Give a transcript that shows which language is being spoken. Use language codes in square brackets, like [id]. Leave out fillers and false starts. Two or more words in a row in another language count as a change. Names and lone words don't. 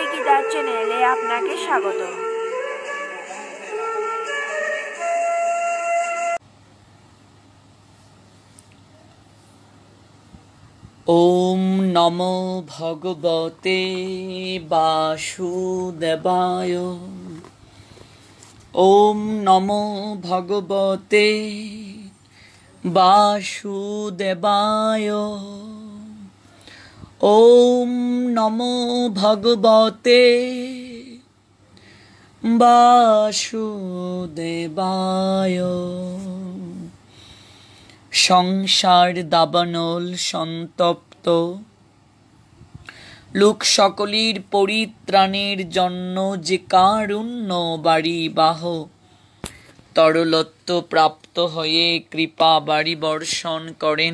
[bn] কবিতা চ্যানেলে আপনাকে স্বাগত। [sa] ওম নমো ভগবতে বাসুদেবায়। ওম নমো ভগবতে বাসুদেবায়। ওম নমো ভগবতে বাসুদেবায়। [bn] সংসার দাবানল সন্তপ্ত লোক সকলের পরিত্রাণের জন্য যে কারুণ্য বাড়ি বাহ, তরলত্ব প্রাপ্ত হয়ে কৃপা বাড়ি বর্ষণ করেন।